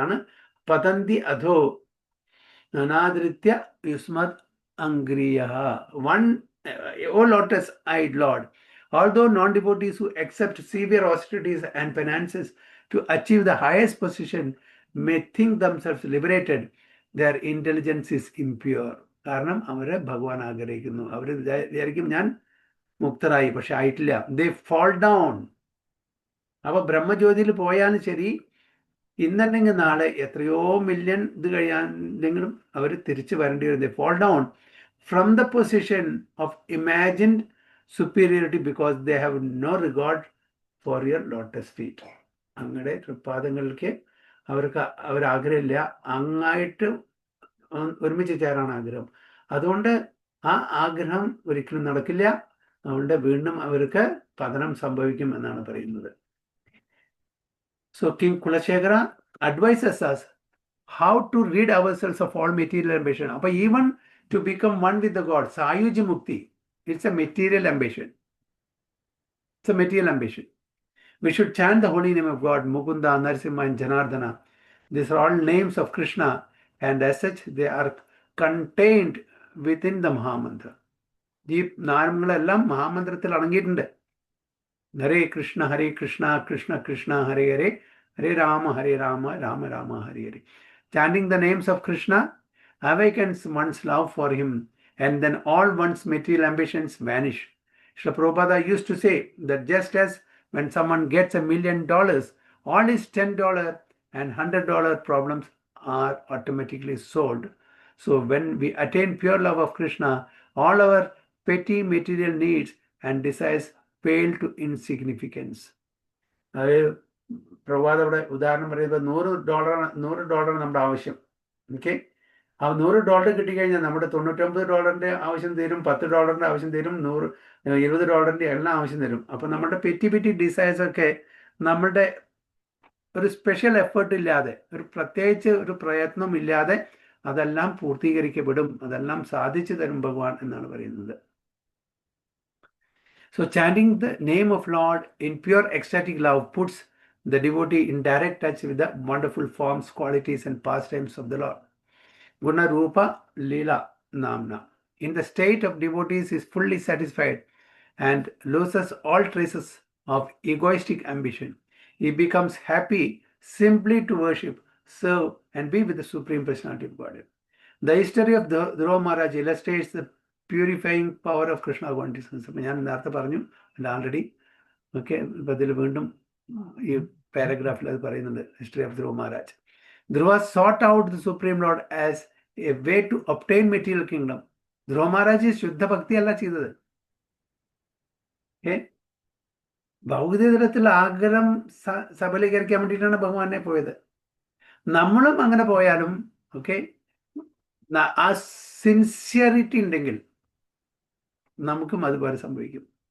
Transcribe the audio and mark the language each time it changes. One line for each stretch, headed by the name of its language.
Sanskrit: അതാണ് പതന്തി അധോ നാനാദൃത്യ യുസ്മത് Angriyaha.
English: One, O lotus-eyed Lord, although non-devotees who accept severe austerities and penances to achieve the highest position may think themselves liberated, their intelligence is impure.
Malayalam: കാരണം അവരെ ഭഗവാൻ ആഗ്രഹിക്കുന്നു, അവർ വിചാരിക്കും ഞാൻ മുക്തരായി, പക്ഷെ ആയിട്ടില്ല.
English: They fall down.
Malayalam: അപ്പൊ ബ്രഹ്മജ്യോതിയിൽ പോയാലും ശരി, ഇന്നല്ലെങ്കിൽ നാളെ എത്രയോ മില്യൺ ഇത് കഴിയാനെങ്കിലും അവർ തിരിച്ചു വരേണ്ടി വരും.
English: They fall down from the position of imagined superiority because they have no regard for your lotus feet.
Malayalam: അങ്ങയുടെ തൃപ്പാദങ്ങൾക്ക് അവരാഗ്രഹമില്ല, അങ്ങായിട്ട് ഒരുമിച്ച് ചേരാണ് ആഗ്രഹം. അതുകൊണ്ട് ആ ആഗ്രഹം ഒരിക്കലും നടക്കില്ല. അതുകൊണ്ട് വീണ്ടും അവർക്ക് പതനം സംഭവിക്കും എന്നാണ് പറയുന്നത്.
English: So King Kulashekara advises us how to rid ourselves of all material ambition. But even to become one with the God, Sayuji Mukti, it's a material ambition. It's a material ambition. We should chant the holy name of God, Mukunda, Narasimha, and Janardana. These are all names of Krishna, and as such, they are contained within the Mahamantra.
Malayalam: ഈ നാമങ്ങളെല്ലാം മഹാമന്ത്രത്തിൽ അടങ്ങിയിട്ടുണ്ട്. ഹരേ കൃഷ്ണ കൃഷ്ണ കൃഷ്ണ ഹരേ ഹരേ ഹരേ രാമ രാമ രാമ ഹരേ ഹരേ.
English: Chanting the names of Krishna awakens one's love for him, and then all one's material ambitions vanish. Srila Prabhupada used to say that just as when someone gets $1 million, all his $10 and $100 problems are automatically solved. So when we attain pure love of Krishna, all our petty material needs and desires pale to insignificance.
Malayalam: പ്രഭാത ഇവിടെ ഉദാഹരണം പറയുമ്പോൾ $100 നമ്മുടെ ആവശ്യം. Okay, ആ $100 കിട്ടിക്കഴിഞ്ഞാൽ നമ്മുടെ $99 ആവശ്യം തീരും, $10 ആവശ്യം തീരും, $20 എല്ലാം ആവശ്യം തരും. അപ്പം നമ്മുടെ പെറ്റി ഡിസൈർസ് ഒക്കെ നമ്മുടെ ഒരു സ്പെഷ്യൽ എഫേർട്ട് ഇല്ലാതെ, ഒരു പ്രത്യേകിച്ച് ഒരു പ്രയത്നം ഇല്ലാതെ അതെല്ലാം പൂർത്തീകരിക്കപ്പെടും, അതെല്ലാം സാധിച്ചു തരും ഭഗവാൻ എന്നാണ് പറയുന്നത്.
English: So chanting the name of Lord in pure ecstatic love puts the devotee in direct touch with the wonderful forms, qualities and pastimes of the Lord.
Sanskrit: Guna Rupa Leela Namna.
English: In the state of devotees is fully satisfied and loses all traces of egoistic ambition. He becomes happy simply to worship, serve and be with the Supreme Personality of Godhead. The history of Dhruva Maharaj illustrates the purifying power of Krishna consciousness.
Malayalam: ഞാൻ നേരത്തെ പറഞ്ഞു already. Okay, ഇപ്പം ഇതിൽ വീണ്ടും ഈ പാരഗ്രാഫിൽ അത് പറയുന്നുണ്ട്, history of Dhruva Maharaj.
English: Dhruva sought out the Supreme Lord as a way to obtain material kingdom.
Malayalam: ധ്രുവ മഹാരാജ് ശുദ്ധ ഭക്തിയല്ല ചെയ്തത്. ഭൗതികതലത്തിൽ ആഗ്രഹം സബലീകരിക്കാൻ വേണ്ടിയിട്ടാണ് ഭഗവാനെ പോയത്. നമ്മളും അങ്ങനെ പോയാലും ഓക്കെ, ആ സിൻസിയറിറ്റി ഉണ്ടെങ്കിൽ നമുക്കും അതുപോലെ സംഭവിക്കും.